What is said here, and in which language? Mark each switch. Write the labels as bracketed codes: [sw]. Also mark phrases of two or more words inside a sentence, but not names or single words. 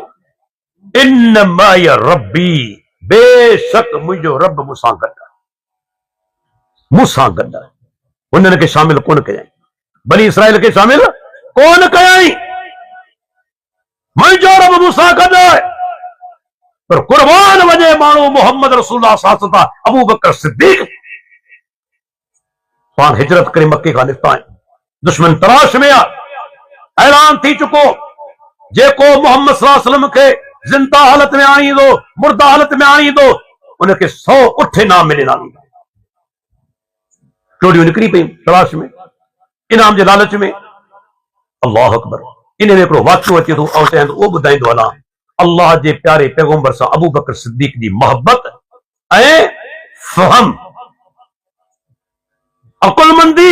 [ar] إن معي ربي, [sd] बेशक मुंहिंजो रब मूंसां गॾु आहे, मूंसां गॾु आहे। उन्हनि खे शामिल कोन कयईं, बनी इसराइल खे शामिल कोन कयईं। मुंहिंजो रब मूंसां गॾु आहे। पर कुर्बान वञे माण्हू मोहम्मद रसूलुल्लाह [ar] صلى الله عليه وسلم, [sd] अबू बकर सिद्दीक़। पाण हिजरत करे मके खां निकिता आहियूं, दुश्मन तलाश में आ, ऐलान थी चुको जेको मोहम्मद [ar] صلى الله عليه وسلم [sd] के जिंदा हालत में आणी दो, मुर्दा हालत में आणी दो, उनके 100 उठे ना मिले ना मिले। टोड़ियूं निकिरी पई तलाश में, इनाम जे लालच में। [ar] الله أكبر. [sd] इन में हिकिड़ो वाक़ियो अचे थो ऐं चवनि थो उहो ॿुधाईंदो हलां अल्लाह जे प्यारे पैगंबर सां अबू बकर सिद्दीक जी मोहब्बत ऐं फहम, अकुलमंदी।